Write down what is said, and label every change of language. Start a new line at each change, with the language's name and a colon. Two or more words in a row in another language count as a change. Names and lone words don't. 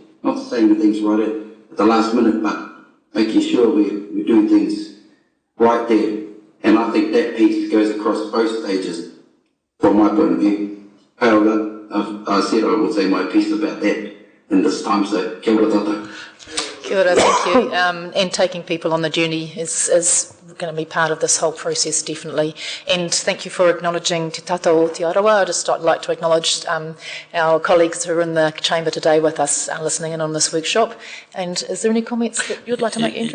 English: Not saying things right at the last minute, but making sure we're doing things right there. And I think that piece goes across both stages, from my point of view. However, I said I would say my piece about that in this time, so
Māori: kia ora tata. Kia ora,
English: thank you. And taking people on the journey is going to be part of this whole process, definitely. And thank you for acknowledging Te Tata o Te Arawa. I'd just like to acknowledge our colleagues who are in the chamber today with us listening in on this workshop. And is there any comments that you'd like to make, Andrew?